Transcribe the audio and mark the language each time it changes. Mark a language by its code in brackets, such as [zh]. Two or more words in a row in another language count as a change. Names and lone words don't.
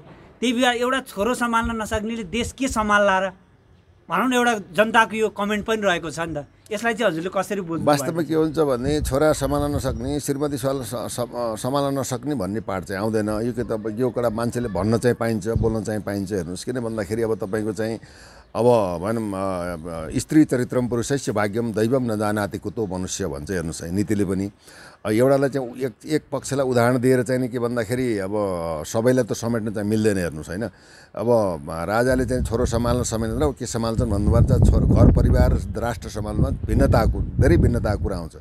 [ne] त्यही विवाद एउटा छोरो सम्हाल्न नसक्नेले देश के सम्हाल्ला र भनौँ न, एउटा जनताको यो कमेन्ट पनि रहेको छ नि त। यसलाई चाहिँ हजुरले कसरी बुझ्नु? वास्तवमा के हुन्छ भने छोरा सम्हाल्न नसक्ने, श्रीमती सम्हाल्न नसक्ने भन्ने पार्ट चाहिँ आउँदैन। यो के त यो एउटा मान्छेले भन्न चाहिँ पाइन्छ, बोल्न चाहिँ पाइन्छ। हेर्नुहोस् किन भन्दाखेरि अब तपाईँको चाहिँ अब भनौँ [sa] स्त्री चरित्रम पुरुषस्य भाग्यम दैवम न जानाति कुतो मनुष्य [ne] भन्छ। हेर्नुहोस् है नीतिले पनि एउटालाई चाहिँ एक पक्षलाई उदाहरण दिएर चाहिँ नि के भन्दाखेरि अब सबैलाई त समेट्न चाहिँ मिल्दैन। हेर्नुहोस् होइन, अब राजाले चाहिँ छोरो सम्हाल्न समेट्दैन के सम्हाल्छन् भन्नुपर्छ। छोरो घर परिवार राष्ट्र सम्हाल्न भिन्नताको धेरै भिन्नताको कुरा आउँछ।